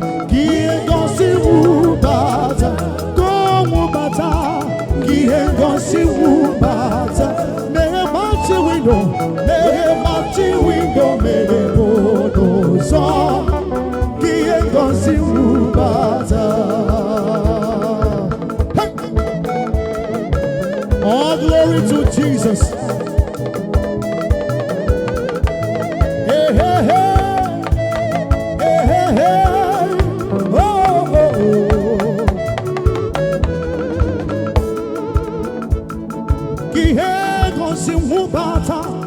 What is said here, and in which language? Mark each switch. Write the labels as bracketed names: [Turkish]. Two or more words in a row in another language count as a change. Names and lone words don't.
[Igbo] Ka ihe ngosi wụba taa, ka ọnwụ bata. Ka ihe ngosi wụba taa. Mmehie gbachi windo, mmehie gbachi windo meghe bụ n'ụzọ. Ka ihe ngosi wụba taa. Hey! [English] All glory to Jesus. Hey, hey, hey. Hey, hey, hey. Oh, oh, oh. [Igbo] Ka ihe gosi nwụbata.